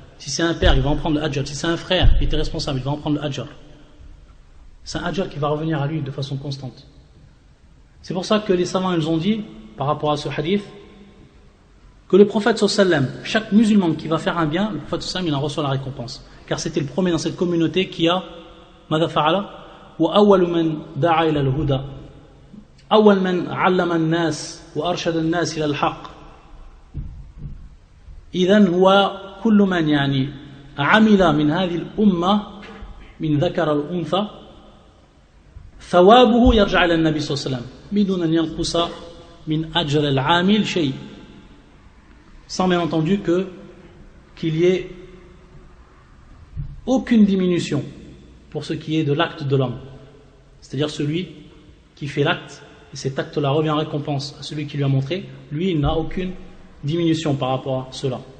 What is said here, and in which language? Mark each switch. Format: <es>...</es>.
<fr>Si c'est un père, il va en prendre le ajr. Si c'est un frère qui était responsable, il va en prendre le ajr. C'est un ajr qui va revenir à lui de façon constante. C'est pour ça que les savants ils ont dit, par rapport à ce hadith, que le prophète sallallahu alayhi wa sallam, chaque musulman qui va faire un bien, le prophète sallallahu alayhi wa sallam, il en reçoit la récompense. Car c'était le premier dans cette communauté qui a</fr> <ar>ماذا فعل وأول من دعا إلى الهدى أول من علم الناس وأرشد الناس إلى الحق. إذن هو كل من يعني عمل من هذه الأمة من ذكر الأنثى ثوابه يرجع إلى النبي صلى الله عليه وسلم بدون أن ينقص من أجر العامل شيء.</ar> <fr>sans bien entendu qu'il y ait aucune diminution pour ce qui est de l'acte de l'homme. C'est-à-dire celui qui fait l'acte, et cet acte-là revient en récompense à celui qui lui a montré, lui, il n'a aucune diminution par rapport à cela.</fr>